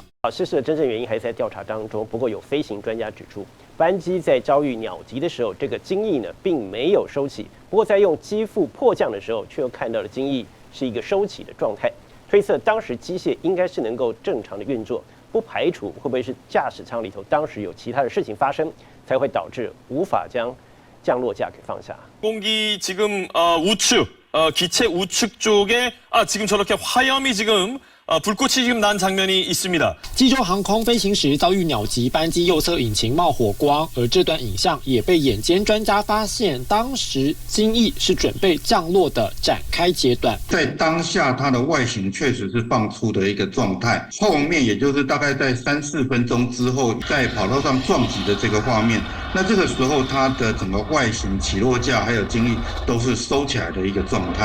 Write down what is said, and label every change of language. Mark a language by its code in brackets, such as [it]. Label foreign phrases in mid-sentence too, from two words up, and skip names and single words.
[zh] 失事的真正原因还在调查当中，不过有飞行专家指出，班机在遭遇鸟击的时候，这个襟翼呢并没有收起，不过在用机腹迫降的时候，却又看到了襟翼是一个收起的状态，推测当时机械应该是能够正常的运作，不排除会不会是驾驶舱里头当时有其他的事情发生，才会导致无法将降落架给放下。 [ko] 공기 지금 우측 기체 우측 쪽에 지금 저렇게 화염이 지금 불꽃이 지금 난 장면이 있습니다. [zh] 济州航空飞行时遭遇鸟击，班机右侧引擎冒火光，而这段影像也被眼尖专家发现，当时襟翼是准备降落的展开阶段。在当下，它的外形确实是放出的一个状态，后面也就是大概在3-4分钟之后，在跑道上撞击的这个画面，那这个时候它的整个外形、起落架还有襟翼都是收起来的一个状态。